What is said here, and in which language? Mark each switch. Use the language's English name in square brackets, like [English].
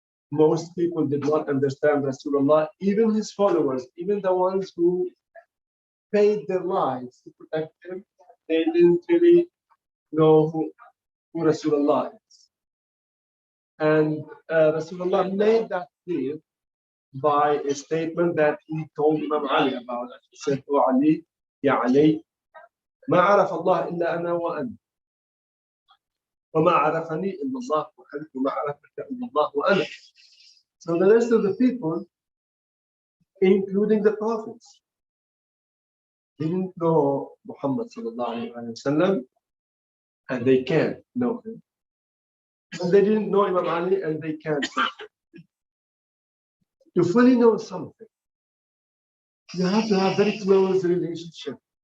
[English] Most people did not understand Rasulullah, even his followers, even the ones who paid their lives to protect him, they didn't really know who Rasulullah is. And Rasulullah made that clear by a statement that he told Imam Ali about it. He said, "O Ali, [Arabic] Ya Ali, ما عرف الله إلا أنا وأنت وما عرفني إلا الله وما عرفك إلا الله وأنا." [English] So the rest of the people, including the prophets, didn't know Muhammad sallallahu alaihi wasallam, and they can't know him. And they didn't know Imam Ali, and they can't know him. To fully know something, you have to have very close relationship.